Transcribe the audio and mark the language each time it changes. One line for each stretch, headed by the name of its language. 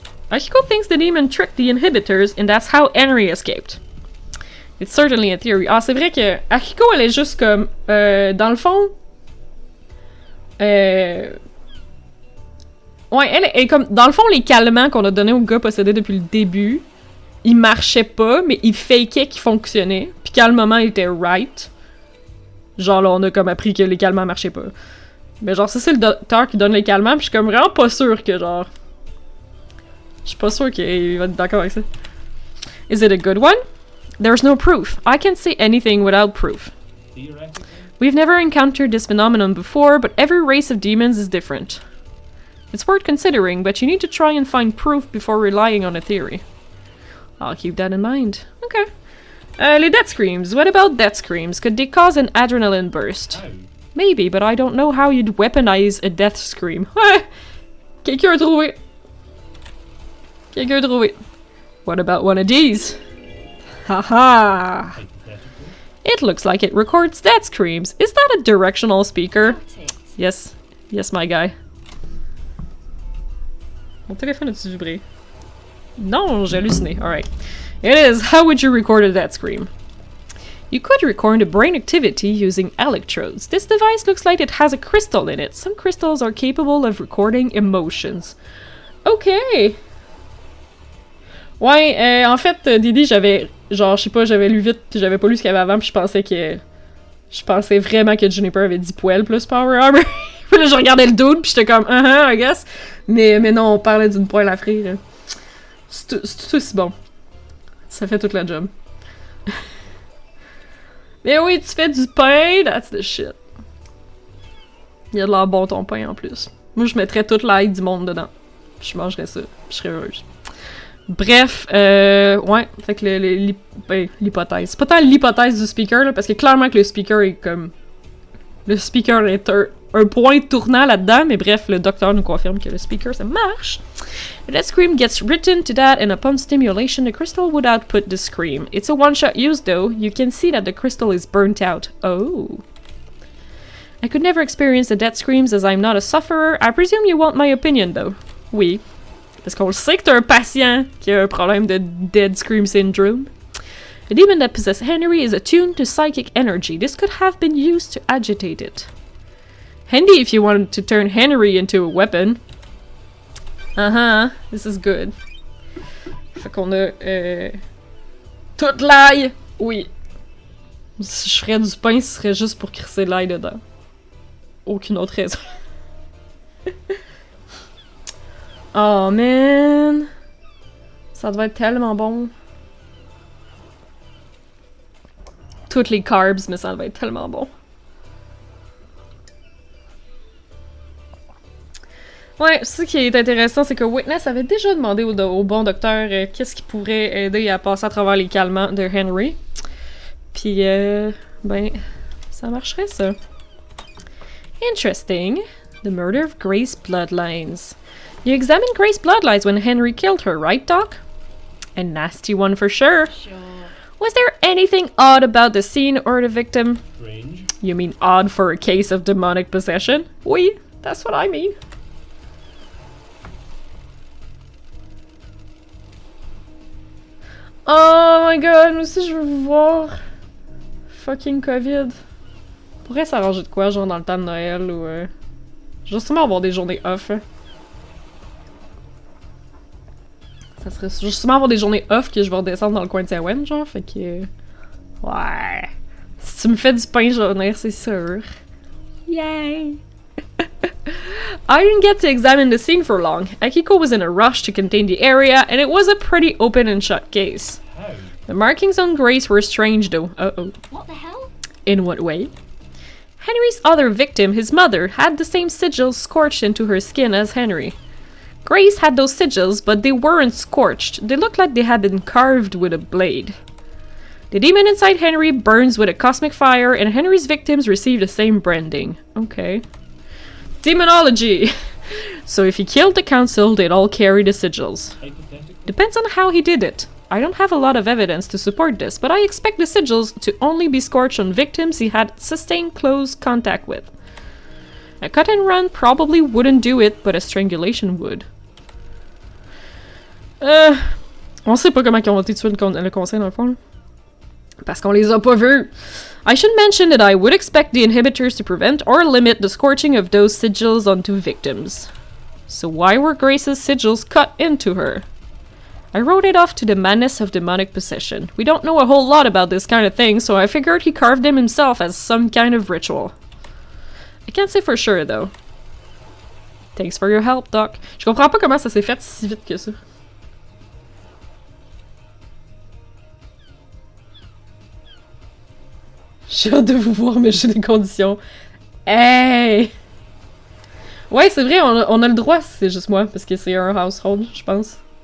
English: Akiko thinks the demon tricked the inhibitors, and that's how Henry escaped. It's certainly a theory.
French: Ah, c'est vrai que Akiko, elle est juste comme... dans le fond... Ouais, elle est comme... Dans le fond, les calmants qu'on a donnés au gars possédé depuis le début, ils marchaient pas, mais ils fakeaient qu'ils fonctionnaient. Puis quand le moment était right, genre là, on a comme appris que les calmants marchaient pas. Mais genre, ça, c'est le docteur qui donne les calmants, puis je suis comme vraiment pas sûre que genre... Je suis pas sûre qu'il va être d'accord avec ça.
English: Is it a good one? There's no proof. I can't say anything without proof. Theoretically. We've never encountered this phenomenon before, but every race of demons is different. It's worth considering, but you need to try and find proof before relying on a theory. I'll keep that in mind. Okay. Les death screams. What about death screams? Could they cause an adrenaline burst? How? Maybe, but I don't know how you'd weaponize a death scream.
French: Quelqu'un a trouvé. Quelqu'un a trouvé.
English: What about one of these? Haha. Hypothetical. It looks like it records death screams. Is that a directional speaker? Got it. Yes. Yes, my guy.
French: Mon téléphone a-tu vibré? Non, j'ai halluciné.
English: Alright. It is. How would you record a death scream? You could record a brain activity using electrodes. This device looks like it has a crystal in it. Some crystals are capable of recording emotions. OK!
French: Ouais, en fait, Didi, j'avais... Genre, je sais pas, j'avais lu vite, puis j'avais pas lu ce qu'il y avait avant, puis je pensais que... Je pensais vraiment que Juniper avait 10 poils plus Power Armor. Puis là, je regardais le dude, puis j'étais comme,
English: I guess.
French: Mais non, on parlait d'une poêle à frire. C'est tout aussi bon. Ça fait toute la job. Mais oui, tu fais du pain,
English: that's the shit.
French: Il a de l'air bon ton pain en plus. Moi, je mettrais toute l'ail du monde dedans. Je mangerais ça, je serais heureuse. Bref, ouais, fait que l'hypothèse. C'est pas tant l'hypothèse du speaker, là, parce que clairement que le speaker est comme... Le speaker est un point tournant là-dedans, mais bref, le docteur nous confirme que le speaker, ça marche.
English: The death scream gets written to that, and upon stimulation, the crystal would output the scream. It's a one-shot use, though. You can see that the crystal is burnt out. Oh. I could never experience the death screams as I'm not a sufferer. I presume you want my opinion, though.
French: Oui. Parce qu'on sait que t'es un patient qui a un problème de dead scream syndrome.
English: The demon that possessed Henry is attuned to psychic energy. This could have been used to agitate it. Handy if you wanted to turn Henry into a weapon. This is good.
French: Fait qu'on a toute l'ail. Oui. Si je ferais du pain, ce serait juste pour crisser de l'ail dedans. Aucune autre raison. Oh man! Ça doit être tellement bon. Toutes les carbs, mais ça va être tellement bon. Ouais, ce qui est intéressant, c'est que Witness avait déjà demandé au bon docteur qu'est-ce qui pourrait aider à passer à travers les calmants de Henry. Puis, ben, ça marcherait ça.
English: Interesting. The murder of Grace bloodlines. You examined Grace's bloodlines when Henry killed her, right, Doc? A nasty one for sure. Sure. Was there anything odd about the scene or the victim? Strange. You mean odd for a case of demonic possession?
French: Oui,
English: that's what I mean.
French: Oh my god, moi aussi je veux vous voir.
English: Fucking COVID.
French: Pourrait s'arranger de quoi, genre dans le temps de Noël ou... Je vais sûrement avoir des journées off. Hein. Ça serait... Je vais sûrement avoir des journées off que je vais redescendre dans le coin de Sawen, genre, fait que... Ouais... Si tu me fais du pain, je vais venir, c'est sûr. Yay!
English: I didn't get to examine the scene for long. Akiko was in a rush to contain the area, and it was a pretty open and shut case. How? The markings on Grace were strange, though. Uh-oh. What the hell? In what way? Henry's other victim, his mother, had the same sigils scorched into her skin as Henry. Grace had those sigils, but they weren't scorched. They looked like they had been carved with a blade. The demon inside Henry burns with a cosmic fire, and Henry's victims receive the same branding. Okay. Demonology! So if he killed the council, they'd all carry the sigils. Hypothetical. Depends on how he did it. I don't have a lot of evidence to support this, but I expect the sigils to only be scorched on victims he had sustained close contact with. A cut and run probably wouldn't do it, but a strangulation would.
French: On sait pas comment ils ont été tués le conseil dans le fond. Là. Parce qu'on les a pas vus.
English: I should mention that I would expect the inhibitors to prevent or limit the scorching of those sigils onto victims. So why were Grace's sigils cut into her? I wrote it off to the madness of demonic possession. We don't know a whole lot about this kind of thing, so I figured he carved them himself as some kind of ritual. I can't say for sure, though. Thanks for your help, Doc.
French: Je comprends pas comment ça s'est fait si vite que ça. J'ai hâte de vous voir, mais j'ai des conditions. Hey! Ouais, c'est vrai, on a le droit, c'est juste moi, parce que c'est un household, je pense.